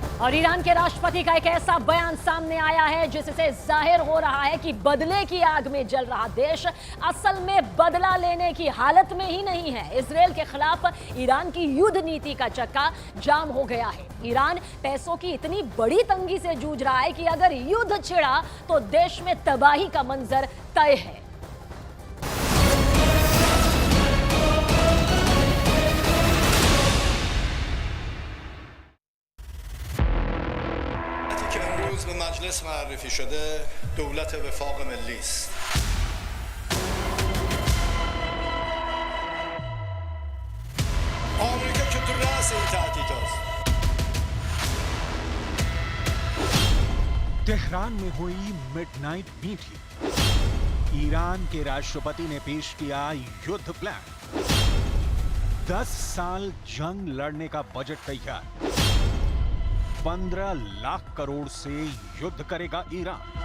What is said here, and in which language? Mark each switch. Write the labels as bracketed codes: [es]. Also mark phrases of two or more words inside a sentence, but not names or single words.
[hi] और ईरान के राष्ट्रपति का एक ऐसा बयान सामने आया है जिससे जाहिर हो रहा है कि बदले की आग में जल रहा देश असल में बदला लेने की हालत में ही नहीं है। इजराइल के खिलाफ ईरान की युद्ध नीति का चक्का जाम हो गया है। ईरान पैसों की इतनी बड़ी तंगी से जूझ रहा है कि अगर युद्ध छिड़ा तो देश में तबाही का मंजर तय है। [fa] به مجلس معرفی شده دولت وفاق ملی است. آمریکا که تو رأس این تهدید است. [hi] तेहरान में हुई [en] midnight meeting. [hi] ईरान के राष्ट्रपति ने पेश किया युद्ध प्लान। 10 साल जंग लड़ने का बजट तैयार। 15 लाख करोड़ से युद्ध करेगा ईरान।